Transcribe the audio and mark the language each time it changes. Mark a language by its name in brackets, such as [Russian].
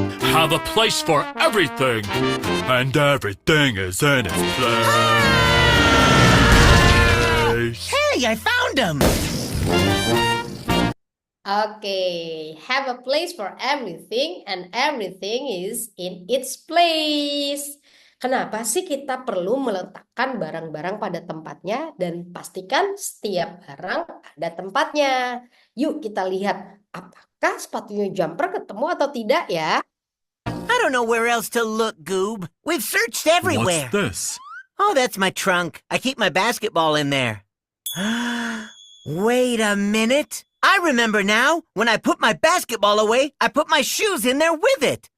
[English] Have a place for everything, and everything is in its place. Hey, I found him! Oke, have a place for everything and everything is in its place. [Indonesian] Kenapa sih kita perlu meletakkan barang-barang pada tempatnya dan pastikan setiap barang ada tempatnya? Yuk kita lihat apakah sepatunya Jumper ketemu atau tidak ya. [English] I don't know where else to look, Goob. We've searched everywhere. What's this? Oh, that's my trunk. I keep my basketball in there. Wait a minute. I remember now. When I put my basketball away, I put my shoes in there with it.